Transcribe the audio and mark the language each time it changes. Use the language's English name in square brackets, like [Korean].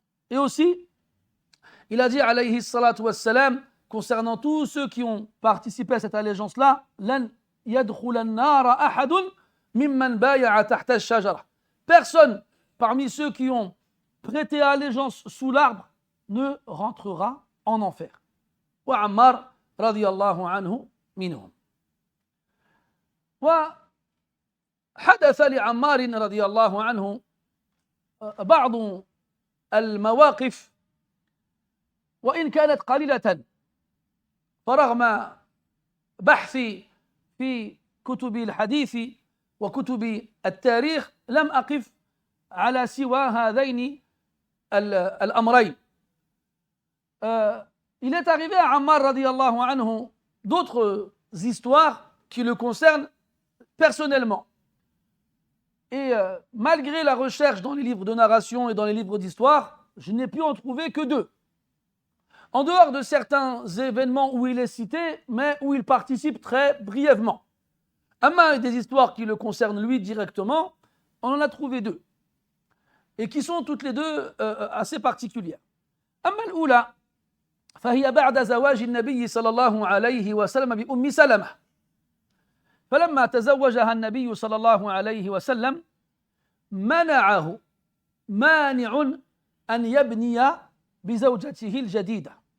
[French] Et aussi, il a dit alayhi salatu wassalam, concernant tous ceux qui ont participé à cette allégeance-là, [Arabic] lan yadkhula an-nara ahadun mimman bay'a tahta ash-shajara. [French] Personne parmi ceux qui ont prêté allégeance sous l'arbre ne rentrera en enfer. [Arabic] Wa Ammar radiyallahu anhu minhum. وحدث لعمار رضي الله عنه بعض المواقف وإن كانت قليلة فرغم بحثي في كتب الحديث وكتب التاريخ لم أقف على سوى هذين الأمرين. [French] Il est arrivé à Ammar radiyallahu anhu d'autres histoires qui le concernent personnellement. Et malgré la recherche dans les livres de narration et dans les livres d'histoire, je n'ai pu en trouver que 2. En dehors de certains événements où il est cité, mais où il participe très brièvement. Amma des histoires qui le concernent lui directement, on en a trouvé 2. Et qui sont toutes les 2 assez particulières. [Arabic] Amma al-oula, فهي بعد زواج النبي صلى الله عليه وسلم بأم سلمة. فلما تزوجها النبي صلى الله عليه وسلم منعه مانع أن يبني بزوجته الجديدة.